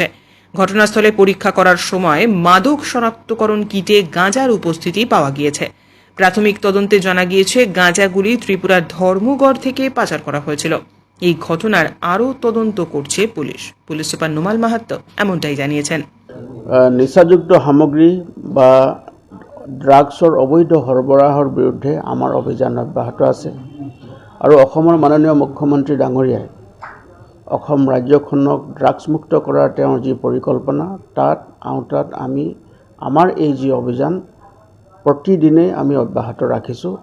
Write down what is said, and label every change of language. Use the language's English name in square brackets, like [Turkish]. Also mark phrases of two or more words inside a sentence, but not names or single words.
[Bangla] ঘটনাস্থলে পরীক্ষা করার সময় মাদক শনাক্তকরণ কিটে গাঁজার উপস্থিতি পাওয়া গিয়েছে। প্রাথমিক তদন্তে জানা গিয়েছে গাঁজাগুলি ত্রিপুরার ধর্মগড় থেকে পাচার করা হয়েছিল। এই ঘটনার আরও তদন্ত করছে পুলিশ সুপার নোমাল মাহাত্ত এমনটাই জানিয়েছেন। [Assamese] নিচাযুক্ত সামগ্ৰী বা ড্ৰাগছৰ অবৈধ সৰবৰাহৰ বিৰুদ্ধে আমাৰ অভিযান অব্যাহত আছে আৰু অসমৰ মাননীয় মুখ্যমন্ত্ৰী ডাঙৰীয়াই অসম ৰাজ্যখনক ড্ৰাগছমুক্ত কৰাৰ তেওঁৰ যি পৰিকল্পনা, তাত আওতাত আমি আমাৰ এই যি অভিযান প্ৰতিদিনে আমি অব্যাহত ৰাখিছোঁ।